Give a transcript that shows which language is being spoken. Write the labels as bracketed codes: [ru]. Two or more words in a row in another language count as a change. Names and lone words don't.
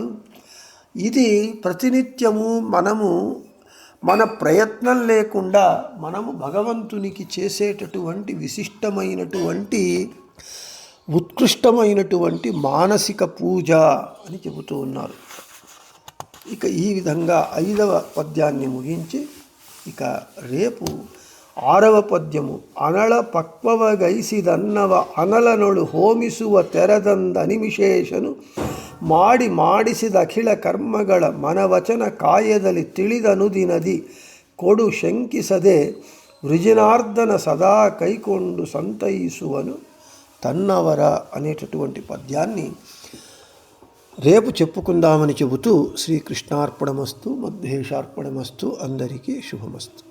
[te] ఇది ప్రతినిత్యము మనము మన ప్రయత్నం లేకుండా మనము భగవంతునికి చేసేటటువంటి విశిష్టమైనటువంటి ఉత్కృష్టమైనటువంటి మానసిక పూజ అని చెబుతూ ఉన్నారు. ఇక ఈ విధంగా 5వ పద్యాన్ని ముగించి ఇక రేపు 6వ పద్యము [kn] అనಳ ಪಕ್ವವಗೈಸಿದನ್ನವ ಅನಲನೊಳು ಹೋಮಿಸುವ ತೆರದಂದನಿಮಿಷೇಷನು ಮಾಡಿಸಿದ ಅಖಿಳ ಕರ್ಮಗಳ ಮನವಚನ ಕಾಯದಲ್ಲಿ ತಿಳಿದನುದಿನದಿ ಕೊಡು ಶಂಕಿಸದೆ ವೃಜನಾರ್ದನ ಸದಾ ಕೈಕೊಂಡು ಸಂತಯಿಸುವನು ತನ್ನವರ [te] అనేటటువంటి పద్యాన్ని రేపు చెప్పుకుందామని చెబుతూ శ్రీకృష్ణార్పణమస్తు మధ్యేశార్పణమస్తు. అందరికీ శుభమస్తు.